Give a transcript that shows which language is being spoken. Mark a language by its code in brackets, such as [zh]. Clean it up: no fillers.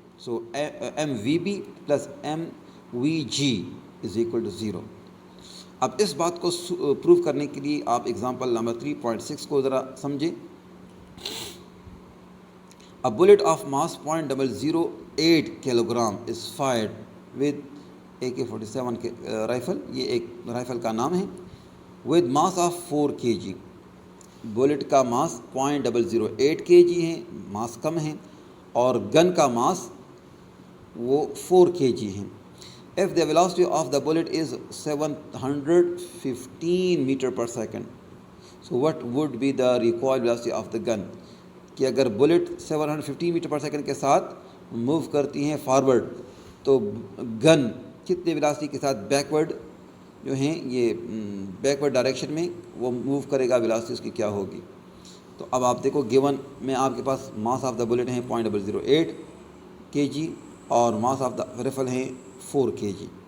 [en] So MVB plus MVG is equal to 0. [ur] اب اس بات کو پروف کرنے کے لیے آپ ایگزامپل نمبر 3.6 کو ذرا سمجھیں. [en] A bullet of mass 0.008 kilogram is fired with AK-47 rifle. [ur] یہ ایک رائفل کا نام ہے. [en] with mass of 4 kg. [ur] Bullet کا ماس 0.008 kg ہے, ماس کم ہے, اور گن کا ماس وہ 4 kg ہے. [en] If the velocity of the bullet is 715 meter per second, so what would be the recoil velocity of the gun? [ur] کہ اگر بلٹ 715 میٹر پر سیکنڈ کے ساتھ موو کرتی ہیں فارورڈ تو گن کتنے ویلاسٹی کے ساتھ بیکورڈ جو ہیں یہ بیکورڈ ڈائریکشن میں وہ موو کرے گا, ویلاسٹی اس کی کیا ہوگی. تو اب آپ دیکھو گیون میں آپ کے پاس ماس آف دا بلٹ ہیں 0.008 kg اور ماس آف دا رائفل ہیں 4 kg.